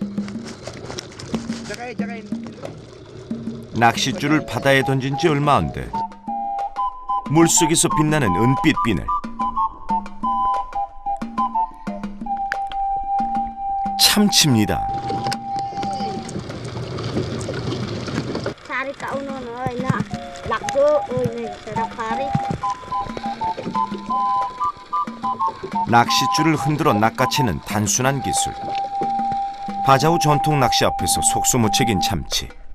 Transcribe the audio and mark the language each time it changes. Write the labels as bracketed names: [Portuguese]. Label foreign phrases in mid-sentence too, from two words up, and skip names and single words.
[Korean] 낚싯줄을 바다에 던진 지 얼마 안 돼 물속에서 빛나는 은빛 비늘. 참치입니다. [West Coast Bajau] Sari ka uno no na lakdo ni sarapari. [Korean] 낚싯줄을 흔들어 낚아채는 단순한 기술. 바자우 전통 낚시 앞에서 속수무책인 참치.